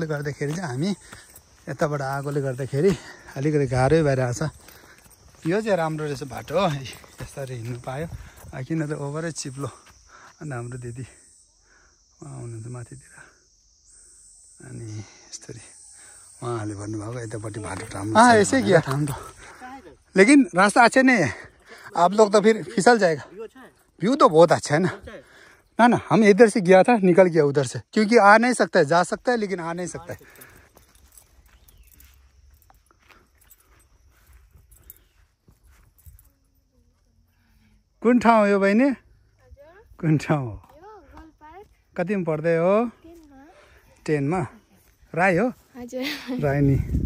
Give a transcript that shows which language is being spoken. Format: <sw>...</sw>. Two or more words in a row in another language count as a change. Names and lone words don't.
<ne>गर्दाखेरि चाहिँ हामी यताबाट आएकोले गर्दाखेरि अलिकति गाह्रै भइरहेको छ यो चाहिँ राम्रो रहेछ बाटो हो यसरी हिँड्नु पायो किन त ओभरै चिप्लो अन्त हाम्रो दिदी आउनुहुन्छ माथितिर अनि यस्तरी उहाँहरूले भन्नुभएको यतापट्टि बाटो राम्रो</ne> <hi>ऐसे किया राम्रो लेकिन रास्ता अच्छा नहीं है आप लोग तो फिर फिसल जाएगा व्यू तो बहुत अच्छा है ना हम इधर से गया था निकल गया उधर से क्योंकि आ नहीं सकता है जा सकता है लेकिन आ नहीं सकता है</hi> <ne>कुन ठाउँ हो यो बहिनी कुन ठाउँ हो कतिमा पढ्दै हो 10 मा राई हो राई नि</ne>